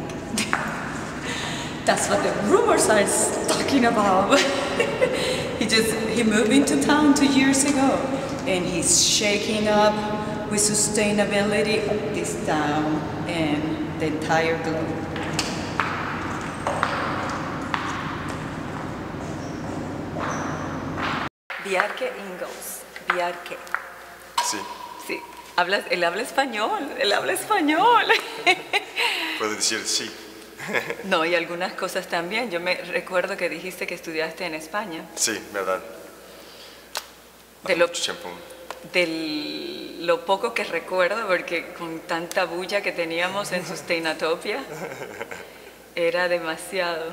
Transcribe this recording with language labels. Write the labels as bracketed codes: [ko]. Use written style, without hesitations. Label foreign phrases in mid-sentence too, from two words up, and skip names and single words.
[en] That's what the rumors are talking about. he moved into town 2 years ago, and he's shaking up with sustainability of this town and the entire globe. Bjarke Ingels. Bjarke. [es] Sí. Sí. Él habla español. Él habla español. Puedo decir sí. No, y algunas cosas también. Yo me recuerdo que dijiste que estudiaste en España. Sí, verdad. De mucho tiempo. De lo poco que recuerdo, porque con tanta bulla que teníamos en Sustainatopia, era demasiado.